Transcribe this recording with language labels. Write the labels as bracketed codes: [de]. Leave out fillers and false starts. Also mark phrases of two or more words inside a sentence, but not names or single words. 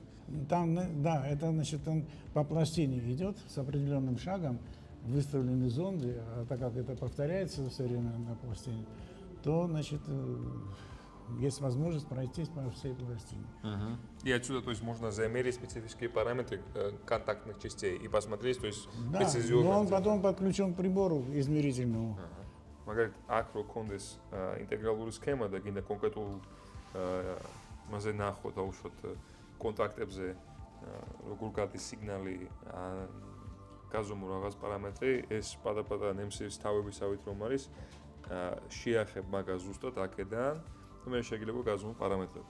[ru] Там, да, это, значит, он по пластине идет с определенным шагом, выставлены зонды, а так как это повторяется все время на пластине, то, значит, есть возможность пройтись по всей пластине. И отсюда, то есть, можно замерить специфические параметры контактных частей и посмотреть, то есть, Да, прецизионно. но он потом подключен к прибору измерительному. [ka] Მაგალითად, აქ რო კონდეს ინტეგრალური სქემა და გინდა კონკრეტულ მასე ნახო და უშოთ კონტაქტებზე როგორ გადის სიგნალი გაზომო რაღაც პარამეტრი, ეს პატარ-პატარა ნემსის თავებისავით რომ არის, შეახებ მაგას ზუსტად აქედან და მე შეიძლება გაზომო პარამეტრები.